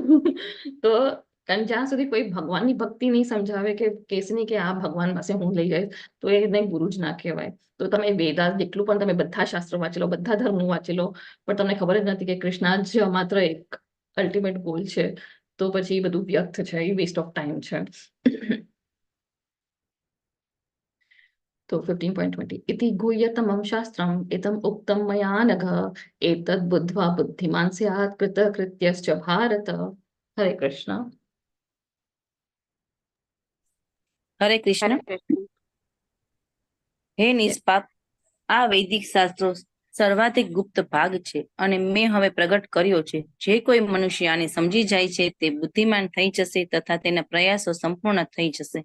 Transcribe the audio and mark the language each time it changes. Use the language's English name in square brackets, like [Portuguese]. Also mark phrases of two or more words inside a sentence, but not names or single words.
[Gujarati] તો કારણ જ્યાં સુધી કોઈ ભગવાનની ભક્તિ નહીં સમજાવે, કે કેસ નહીં કે આ ભગવાન પાસે હું લઈ જઈશ, તો એને ગુરુ જ ના કહેવાય. તો તમે વેદાસ જેટલું પણ તમે બધા શાસ્ત્રો વાંચી લો, બધા ધર્મો વાંચી લો, પણ તમને ખબર જ નથી કે કૃષ્ણ જ માત્ર એક [English] ultimate goal [Gujarati] છે, તો પછી એ બધું વ્યર્થ છે, એ [English] waste of time [Gujarati] છે. [Sanskrit] તો 15.20 इति गुह्यतमं शास्त्रम् इदम् उक्तं मया नघ एतद् बुद्ध्वा बुद्धिमान् स्यात् कृतकृत्यश्च भारत. हरे कृष्ण. [Gujarati] હરે કૃષ્ણ. હરે કૃષ્ણ. હે નિષ્પાપ, આ વૈદિક શાસ્ત્રો સર્વાધિક ગુપ્ત ભાગ છે અને મેં હવે પ્રગટ કર્યો છે. જે કોઈ મનુષ્ય આને સમજી જાય છે તે બુદ્ધિમાન થઈ જશે તથા તેના પ્રયાસો સંપૂર્ણ થઈ જશે.